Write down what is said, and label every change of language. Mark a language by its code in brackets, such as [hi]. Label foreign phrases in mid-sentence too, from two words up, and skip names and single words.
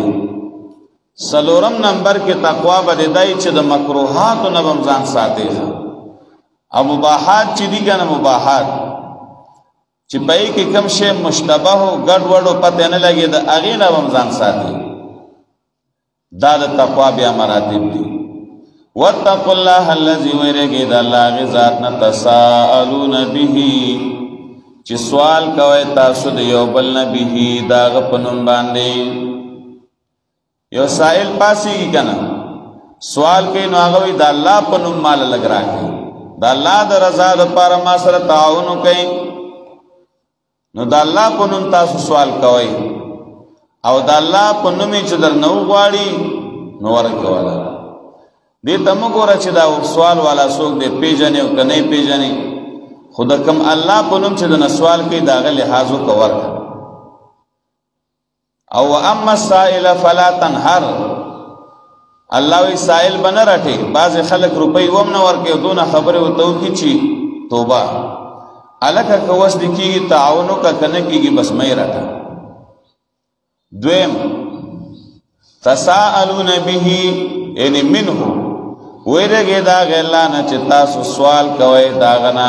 [ps] څلورم نمبر کې تقوا بدای چې د مکروهاتو نه به ځان ساتي. او مباحات چې دي کنه، مباحات چې پای کې کم شی مشتبه او ګډ وډو پته نه لګي، د هغې نه به ځان ساتي. دا د تقوا بیا مراتب دي. [ar] واتقوا الله الذي [ps] ويرګي د الله غ ذات نه [ar] تساءلون به، [ps] چې سوال کوي تاسو د یو بل نه به دا غ پنوم باندې. یو سائل پاسي کنه سوال کوي، نو هغه وي د الله پنوم مال لګ راکړي، د الله د رضا لپاره ما سره تعاون کوي. نو د الله پنوم تاسو سوال کوي، او د الله پنوم چې در نو غواړي نو ورکواله. دې ته مو ګوره چې دا سوال والا څوک دی، پیژنې او که نه پیژنې، خو د کوم الله په نوم چې د نه سوال کوي د هغه لحاظ وکړه ورکړه. او [ar] اما السائل فلا تنهر، [ps] الله وی سائل به نه رټې. بعضې خلک روپۍ هم نه ورکوي، دونه خبرې ورته وکړي چې توبه هلکه که وس دې کېږي تعاون وکړه، که نه کېږي بس مه یې رټه. دویم [ar] تساءلون به، [ps] یعنی منه ویرګې د هغې الله نه چې تاسو سوال کوئ د هغه نه.